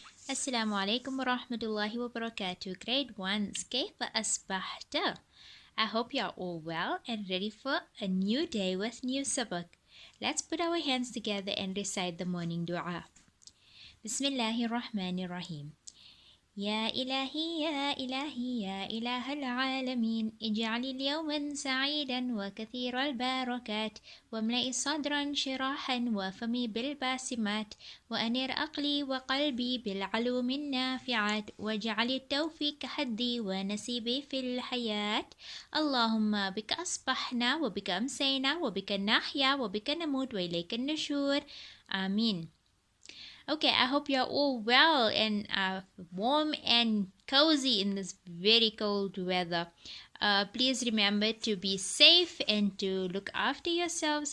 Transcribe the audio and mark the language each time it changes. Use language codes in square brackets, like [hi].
[ar] السلام عليكم ورحمة الله وبركاته. [en] Grade 1s [ar] كيف أصبحت? [en] I hope you are all well and ready for a new day with new sabak. Let's put our hands together and recite the morning dua. [ar] Bismillahir Rahmanir Rahim. يا إلهي يا إلهي يا إله العالمين اجعل اليوم سعيدا وكثير البركات واملئ صدرا شراحا وفمي بالباسمات وأنر عقلي وقلبي بالعلوم النافعات واجعل التوفيق حدي ونسيبي في الحياة. اللهم بك أصبحنا وبك أمسينا وبك نحيا وبك نموت وإليك النشور. آمين. [en] Okay, I hope you're all well and warm and cozy in this very cold weather. Please remember to be safe and to look after yourselves.